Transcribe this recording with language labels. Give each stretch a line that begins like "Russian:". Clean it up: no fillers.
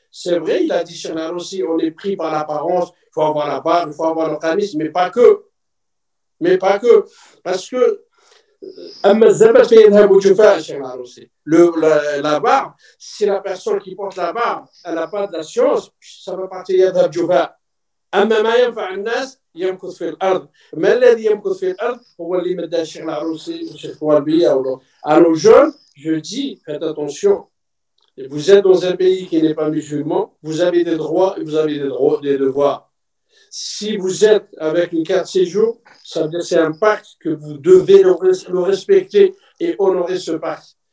French: C'est vrai, il a dit Cheikh Aroussi, on est pris par l'apparence, il faut avoir la barbe, il faut avoir le charisme, mais pas que. Mais pas que, parce que la barbe, si la personne qui porte la barbe, elle n'a pas de la science, ça va partir
Arabic: يذهب جفاء. أما ما ينفع الناس يمكث في الأرض. ما الذي يمكث في الأرض هو اللي مدى الشيخ العروسي والشيخ والبيا.
French: À nos jeunes, je dis, faites attention. Vous êtes dans un pays qui n'est pas musulman, vous avez des droits et vous avez des devoirs. Si vous êtes avec une carte séjour, ça veut dire que c'est un pacte que vous devez le respecter et honorer ce pacte.